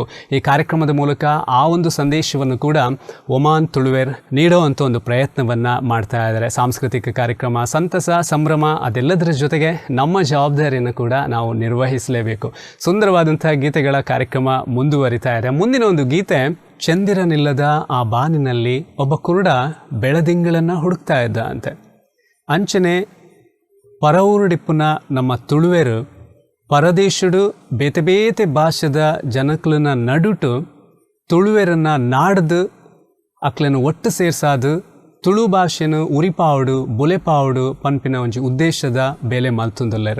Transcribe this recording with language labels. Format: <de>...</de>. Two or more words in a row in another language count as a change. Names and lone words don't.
<kn>ಈ ಕಾರ್ಯಕ್ರಮದ ಮೂಲಕ ಆ ಒಂದು ಸಂದೇಶವನ್ನು ಕೂಡ ಒಮಾನ್ ತುಳುವೇರ್ ನೀಡೋವಂಥ ಒಂದು ಪ್ರಯತ್ನವನ್ನು ಮಾಡ್ತಾ ಇದ್ದಾರೆ. ಸಾಂಸ್ಕೃತಿಕ ಕಾರ್ಯಕ್ರಮ, ಸಂತಸ, ಸಂಭ್ರಮ ಅದೆಲ್ಲದರ ಜೊತೆಗೆ ನಮ್ಮ ಜವಾಬ್ದಾರಿಯನ್ನು ಕೂಡ ನಾವು ನಿರ್ವಹಿಸಲೇಬೇಕು. ಸುಂದರವಾದಂಥ ಗೀತೆಗಳ ಕಾರ್ಯಕ್ರಮ ಮುಂದುವರಿತಾ ಇದೆ. ಮುಂದಿನ ಒಂದು ಗೀತೆ, ಚಂದಿರನಿಲ್ಲದ ಆ ಬಾನಿನಲ್ಲಿ ಒಬ್ಬ ಕುರುಡ ಬೆಳದಿಂಗಳನ್ನು ಹುಡುಕ್ತಾ ಇದ್ದ ಅಂತೆ.</kn> <tcy>ಅಂಚನೆ ಪರವೂರುಡಿಪ್ಪುನ ನಮ್ಮ ತುಳುವೇರು ಪರದೇಶುಡು ಬೇತೆ ಬೇತೆ ಭಾಷೆದ ಜನಕ್ಲನ್ನ ನಡುಟು ತುಳುವೇರನ್ನು ನಾಡ್ದು ಅಕ್ಲನ್ನು ಒಟ್ಟು ಸೇರ್ಸಾದು ತುಳು ಭಾಷೆನು ಉರಿಪಾವುಡು ಬೊಲೆಪಾವುಡು ಪನ್ಪಿನ ಒಂಜಿ ಉದ್ದೇಶದ ಬೇಲೆ ಮಲ್ತುಂದುಲ್ಲೆರು.</tcy>